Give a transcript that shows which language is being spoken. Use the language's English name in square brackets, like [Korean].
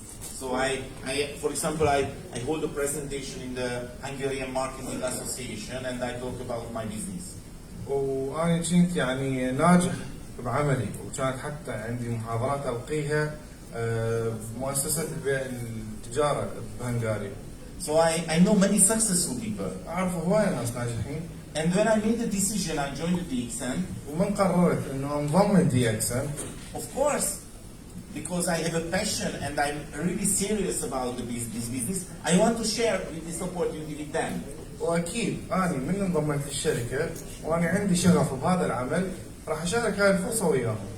[English] So for example, I hold a presentation in the Hungarian Marketing Association and I talk about my business. [Arabic] وأنا كنت يعني ناجح بعملي وكانت حتى عندي محاضرات ألقيها بمؤسسة التجارة بهنغاريا. [English] So I know many successful people. [Arabic] أعرف هواية ناس ناجحين. [English] And when I made the decision, I joined the DXN. [Arabic] ومن قررت إنه انضم الدي إكس [English] Of course, because I have a passion and I'm really serious about this business, I want to share this opportunity with them. [Arabic] واكيد انا من انضميت للشركه وانا عندي شغف بهذا العمل راح اشارك هاي الفرصه وياهم.